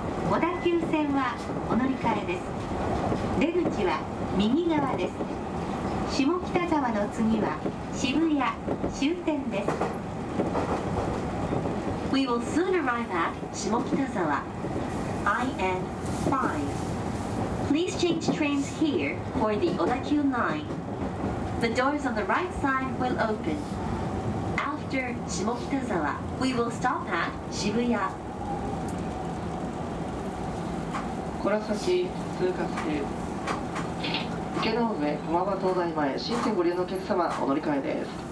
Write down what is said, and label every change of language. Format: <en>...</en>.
<ja>小田急線はお乗り換えです。出口は右側です。下北沢の次は渋谷終点です。</ja> <en>We will soon arrive at 下北沢 IN5. Please change trains here for the Odakyu line. The doors on the right side will open. After 下北沢, we will stop at 渋谷.</en> <ja>この先通過する池ノ上駒場東大前新線ご利用のお客様お乗り換えです。</ja>